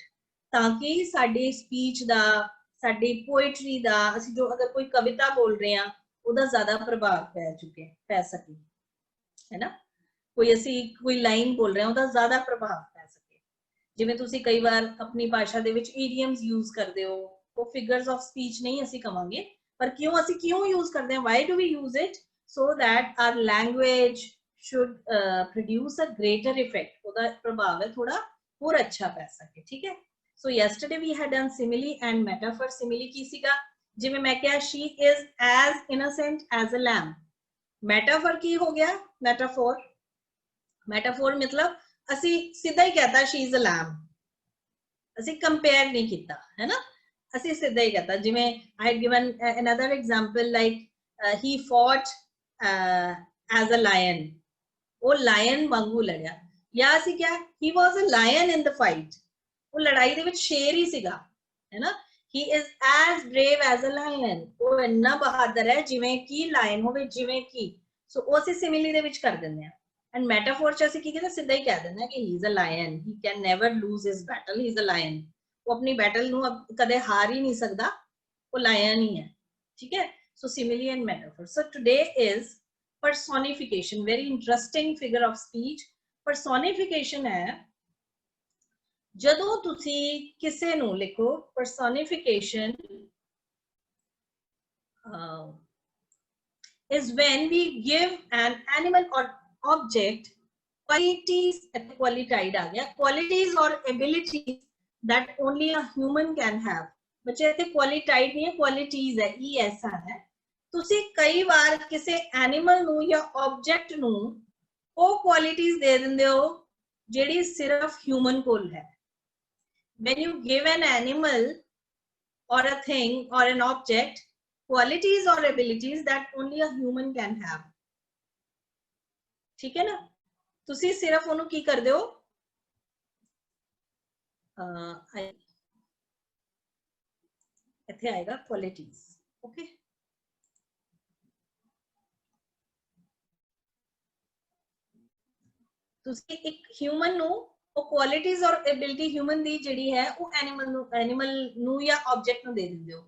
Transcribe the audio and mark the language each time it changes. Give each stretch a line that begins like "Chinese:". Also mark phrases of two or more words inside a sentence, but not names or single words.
Punjabi: ਤਾਂ ਕਿ ਸਾਡੀ ਸਪੀਚ ਦਾ ਸਾਡੀ ਪੋਇਟਰੀ ਦਾ ਅਸੀਂ ਜੋ ਅਗਰ ਕੋਈ ਕਵਿਤਾ ਬੋਲ ਰਹੇ ਹਾਂ ਉਹਦਾ ਜ਼ਿਆਦਾ ਪ੍ਰਭਾਵ ਪੈ ਸਕੇ ਹੈ ਨਾ. ਕੋਈ ਅਸੀਂ ਕੋਈ ਲਾਈਨ ਬੋਲ ਰਹੇ ਹਾਂ ਉਹਦਾ ਜ਼ਿਆਦਾ ਪ੍ਰਭਾਵ ਪੈ ਸਕੇ. ਜਿਵੇਂ ਤੁਸੀਂ ਕਈ ਵਾਰ ਆਪਣੀ ਭਾਸ਼ਾ ਦੇ ਵਿੱਚ
English: idioms use
Punjabi: ਕਰਦੇ ਹੋ. ਉਹ
English: figures of speech
Punjabi: ਨਹੀਂ ਅਸੀਂ ਕਵਾਂਗੇ ਪਰ ਅਸੀਂ ਕਿਉਂ ਯੂਜ਼ ਕਰਦੇ ਹਾਂ.
English: Why do we use it? So that our language should produce a greater effect.
Punjabi: ਉਹਦਾ ਪ੍ਰਭਾਵ ਹੈ ਥੋੜਾ ਹੋਰ ਅੱਛਾ ਪੈ ਸਕੇ. ਠੀਕ ਹੈ.
English: So yesterday we had done simile and metaphor.
Punjabi: Simile ਕੀ ਸੀਗਾ? ਜਿਵੇਂ ਮੈਂ ਕਿਹਾ
English: she is as innocent as a lamb.
Punjabi: Metaphor ਕੀ ਹੋ ਗਿਆ? Metaphor ਮਤਲਬ ਅਸੀਂ ਸਿੱਧਾ ਹੀ ਕਹਤਾ
English: she is a lamb.
Punjabi: ਅਸੀਂ compare ਨਹੀਂ ਕੀਤਾ ਹੈ ਨਾ. ਅਸੀਂ ਸਿੱਧਾ ਹੀ ਕਹਤਾ.
English: ਜਿਵੇਂ I had given another example like he fought as a lion.
Punjabi: ਉਹ lion ਵਾਂਗੂ ਲੜਿਆ. ਜਾਂ ਅਸੀਂ ਕਿਹਾ
English: he was a lion in the fight.
Punjabi: ਉਹ ਲੜਾਈ ਦੇ ਵਿੱਚ ਸ਼ੇਰ ਹੀ ਸੀਗਾ ਹੈ ਨਾ.
English: he is as brave as a lion.
Punjabi: ਉਹ ਇੰਨਾ ਬਹਾਦਰ ਹੈ ਜਿਵੇਂ ਕਿ ਲਾਇਨ ਹੋਵੇ ਜਿਵੇਂ ਕਿ. ਸੋ ਉਹ ਅਸੀਂ ਸਿਮਿਲੀ ਦੇ ਵਿੱਚ ਕਰ ਦਿੰਦੇ ਆ.
English: and metaphor
Punjabi: ਚ ਅਸੀਂ ਕੀ ਕਹਿੰਦੇ ਸਿੱਧਾ ਹੀ ਕਹਿ ਦਿੰਦੇ ਆ ਕਿ
English: he is a lion. he can never lose his battle. he is a lion.
Punjabi: ਉਹ ਆਪਣੀ ਬੈਟਲ ਨੂੰ ਕਦੇ ਹਾਰ ਹੀ ਨਹੀਂ ਸਕਦਾ. ਉਹ ਲਾਇਨ ਹੀ ਹੈ. ਠੀਕ ਹੈ.
English: so simile and metaphor. So today is personification. very interesting figure of speech. personification
Punjabi: ਹੈ ਜਦੋਂ ਤੁਸੀਂ ਕਿਸੇ ਨੂੰ ਲਿਖੋ
English: personification is when we give an animal or object qualities. qualified
Punjabi: ਆ ਗਿਆ
English: qualities or abilities that only a human can have.
Punjabi: ਬੱਚੇ ਇੱਥੇ qualified ਨਹੀਂ ਹੈ qualities ਹੈ. ES ਹੈ. ਤੁਸੀਂ ਕਈ ਵਾਰ ਕਿਸੇ ਐਨੀਮਲ ਨੂੰ ਜਾਂ ਆਬਜੈਕਟ ਨੂੰ ਉਹ qualities ਦੇ ਦਿੰਦੇ ਹੋ ਜਿਹੜੀ ਸਿਰਫ ਹਿਊਮਨ ਕੋਲ ਹੈ.
English: When you give an animal or a thing or an object qualities or abilities that only a human can have.
Hindi: ठीक है ना.
Punjabi: ਤੁਸੀਂ ਸਿਰਫ ਉਹਨੂੰ ਕੀ ਕਰਦੇ ਹੋ ਇੱਥੇ ਆਏਗਾ
English: qualities. okay.
Punjabi: ਤੁਸੀਂ ਇੱਕ ਹਿਊਮਨ ਨੂੰ ਉਹ ਕੁਆਲਿਟੀਜ਼ ਔਰ
English: ability human
Punjabi: ਦੀ ਜਿਹੜੀ ਹੈ ਉਹ ਐਨੀਮਲ ਨੂੰ ਜਾਂ ਆਬਜੈਕਟ ਨੂੰ ਦੇ ਦਿੰਦੇ ਹੋ.